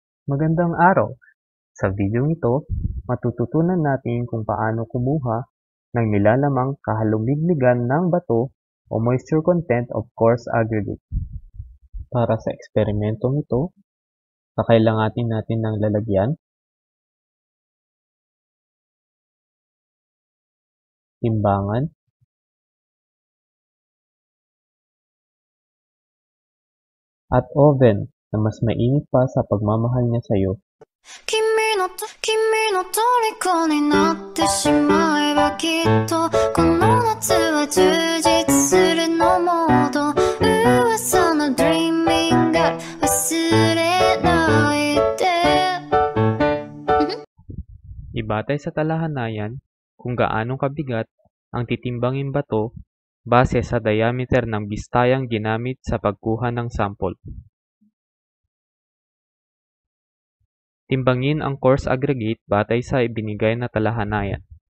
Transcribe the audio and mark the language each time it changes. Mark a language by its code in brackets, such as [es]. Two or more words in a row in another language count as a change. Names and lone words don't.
[tl] Magandang araw! Sa video ito, matututunan natin kung paano kumuha ng nilalamang kahalumigmigan ng bato o [en] moisture content of coarse aggregate. [tl] Para sa eksperimentong ito, kakailanganin natin ng lalagyan, timbangan, at oven na mas mainit pa sa pagmamahal niya sa iyo. [ja] 君の虜になってしまえばきっとこの夏は充実するのモード噂の Dreaming Girl 忘れないで [tl] Ibatay sa talahanayan kung gaano kabigat ang titimbanging bato base sa diameter ng bistayang ginamit sa pagkuha ng sample. Timbangin ang [en] coarse aggregate [tl] batay sa ibinigay na talahanayan.